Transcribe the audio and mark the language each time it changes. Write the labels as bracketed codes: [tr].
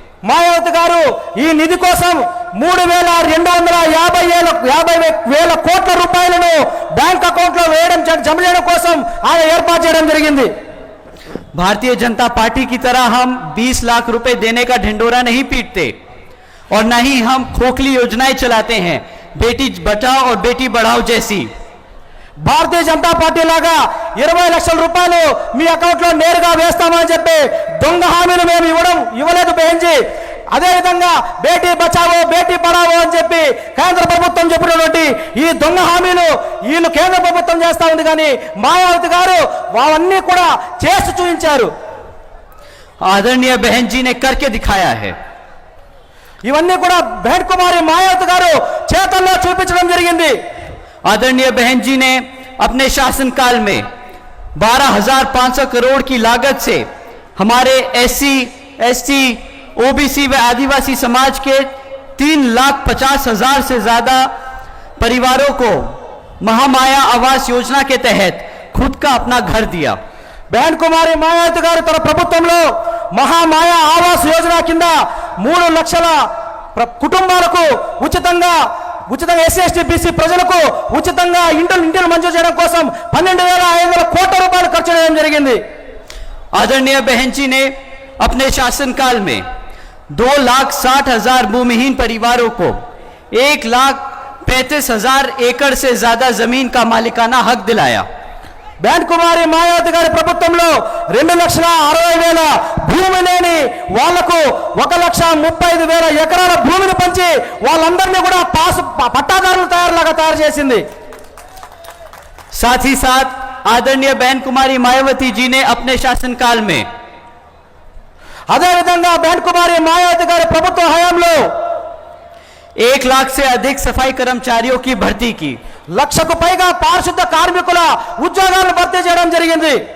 [te] మాయావతి గారు ఈ నిధి కోసం 3,250,000 కోట్ల రూపాయలను బ్యాంక్ అకౌంట్ లో వేయడం జమ చేయడం కోసం ఆమె ఏర్పాటు చేయడం జరిగింది. [hi] भारतीय जनता पार्टी की तरह हम 20 लाख रुपए देने का ढिंडोरा नहीं पीटते और न ही हम खोखली योजनाएं चलाते हैं बेटी बचाओ और बेटी बढ़ाओ जैसी. [te] భారతీయ జనతా పార్టీ లాగా 20 లక్షల రూపాయలు మీ అకౌంట్ లో నేరుగా వేస్తామని చెప్పి దొంగ హామీలు మేము ఇవ్వలేదు బెహన్ జీ. అదేవిధంగా బేటీ బచావో బేటీ పడావో అని చెప్పి కేంద్ర ప్రభుత్వం చెప్పినటువంటి ఈ దొంగ హామీలు వీళ్ళు కేంద్ర ప్రభుత్వం చేస్తా ఉంది, కానీ మాయావతి గారు అవన్నీ కూడా చేసి చూపించారు. [hi] आदरणीय बहन जी ने करके दिखाया है. [te] ఇవన్నీ కూడా బెహన్ కుమారి మాయావతి గారు చేతల్లో చూపించడం జరిగింది. [hi] आदरणीय बहन जी ने अपने शासनकाल में 12,500 करोड़ की लागत से हमारे SC, ST, OBC व आदिवासी समाज के 3,50,000 से ज्यादा परिवारों को महामाया आवास योजना के तहत खुद का अपना घर दिया. [te] బెహన్ కుమారి మాయావతి గారు తన ప్రభుత్వంలో మహామాయా ఆవాస్ యోజన కింద 3 లక్షల కుటుంబాలకు ఉచితంగా ఎస్సీ ఎస్టీ బీసీ ప్రజలకు ఉచితంగా ఇంటిని మంజూరు చేయడం కోసం 12,500 కోట్ల రూపాయలు ఖర్చు చేయడం జరిగింది. [hi] आदरणीय बहन जी ने अपने शासनकाल में 2,60,000 भूमिहीन परिवारों को 1,35,000 एकड़ से ज्यादा जमीन का मालिकाना हक दिलाया. [te] బెహన్ కుమారి మాయావతి గారి ప్రభుత్వంలో 2,60,000 భూమి లేని వాళ్లకు 1,35,000 ఎకరాల భూమిని పంచి వాళ్ళందరినీ కూడా పట్టాదారులు తయారు చేసింది. [hi] साथ ही साथ आदरणीय बहन कुमारी मायावती जी ने अपने शासनकाल में [te] అదేవిధంగా బెహన్ కుమారి మాయావతి గారి ప్రభుత్వ హయాంలో [hi] 1 लाख से अधिक सफाई कर्मचारियों की भर्ती की. [te] 1,00,000కు పైగా పారిశుద్ధ కార్మికుల ఉద్యోగాలను భర్తీ చేయడం జరిగింది.